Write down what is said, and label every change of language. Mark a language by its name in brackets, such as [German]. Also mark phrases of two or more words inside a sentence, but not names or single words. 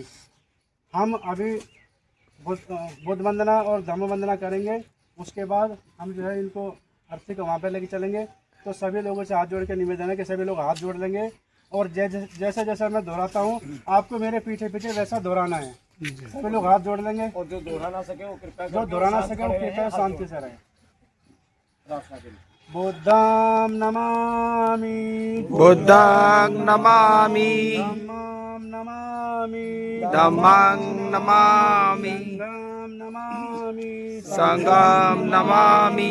[Hindi] हम अभी बुद्ध वंदना और धम्म वंदना करेंगे, उसके बाद हम जो है इनको अर्थी को वहाँ पे लेके चलेंगे। तो सभी लोगों से हाथ जोड़ के निवेदन है कि सभी लोग हाथ जोड़ लेंगे और जैसे जैसे मैं दोहराता हूँ आपको मेरे पीछे पीछे वैसा दोहराना है। सभी लोग हाथ जोड़ लेंगे और जो दोहरा ना सके वो कृपया शांति से रहे। [Pali] बुद्धं नमामि, बुद्धं नमामि, धम्मं नमामि, धम्मं नमामि, संघं नमामि, संघं नमामि।